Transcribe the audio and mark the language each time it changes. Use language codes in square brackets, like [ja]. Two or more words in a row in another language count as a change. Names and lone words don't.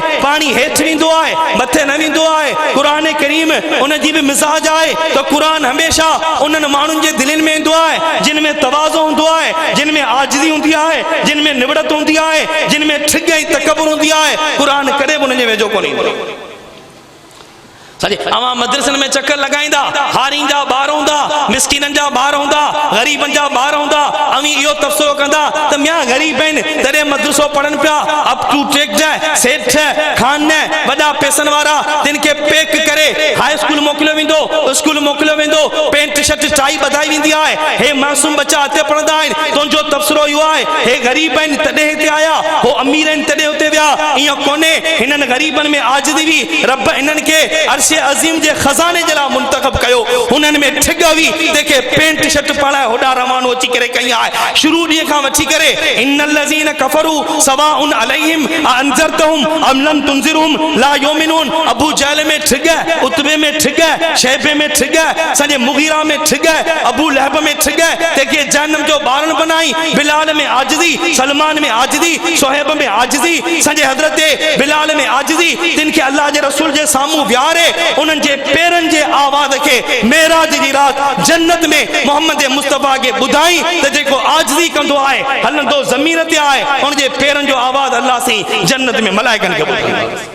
[sd] पानी हेठि वेंदो आहे, मथे न वेंदो आहे। क़ुरान करीम उन जी बि मिज़ाज आहे त क़ुरान हमेशह उन्हनि माण्हुनि जे दिलनि में ईंदो आहे जिन में तवाज़ो हूंदो आहे, जिन में आजिज़ी हूंदी आहे, जिन में निवड़त हूंदी आहे, जिन में ठिग ऐं तकबुर हूंदी आहे। क़ुरान कॾहिं बि उन जे वेझो कोन ईंदो। सॼे अवां मदरसनि में चकर लॻाईंदा, हारियुनि जा ॿार हूंदा, मिसकीननि जा ॿार हूंदा, ग़रीबनि जा ॿार हूंदा, अवी इहो तफ़सीरो कंदा त मियां ग़रीब आहिनि तॾहिं मदरसो पढ़नि पिया। अप टू टेक जाए सेठ खान वॾा पैसनि वारा तिन खे पैक करे [en] high school [sd] मोकिलियो वेंदो, स्कूल मोकिलियो वेंदो, [en] pant shirt tie [sd] ॿधाई वेंदी आहे। हे मासूम बच्चा हिते पढ़ंदा आहिनि, तुंहिंजो तफ़सीरो इहो आहे। हे ग़रीब आहिनि तॾहिं हिते आया, हो अमीर आहिनि तॾहिं हुते विया। ईअं कोन्हे, हिननि ग़रीबनि में आजिज़ी हुई, रब हिननि खे अज़ीम जे खजाने जे लाइ मुंतखब कयो। हुननि में ठिग हुई, तंहिंखे [en] pant shirt [sd] पाराए होॾा रवानो अची करे कई आहे। शुरू ॾींहं खां वठी करे [ar] إن الذين كفروا سواء عليهم أأنذرتهم أم لم تنذرهم لا يؤمنون. [sd] अबू जहल में ठिग, उतबे में ठिग, शैबे में ठिग, सॼे मुगीरा में ठिग, अबू लहब में ठिग, तंहिंखे जहन्नम जो ॿारनि बनाई। बिलाल में आजिज़ी, सलमान में आजिज़ी, सोहेब में आजिज़ी, सॼे हज़रत बिलाल में आजिज़ी। तिन खे अल्लाह जे रसूल जे साम्हूं विहारे उन्हनि जे पेरनि जे आवाज़ खे मेराज जी राति जन्नत में मोहम्मद मुस्तफ़ा खे ॿुधाई त जेको आजिज़ी कंदो आहे, हलंदो ज़मीन ते आहे, उन जे पेरनि जो आवाज़ अल्लाह साईं जन्नत में मलाइकनि खे ॿुधाईंदो।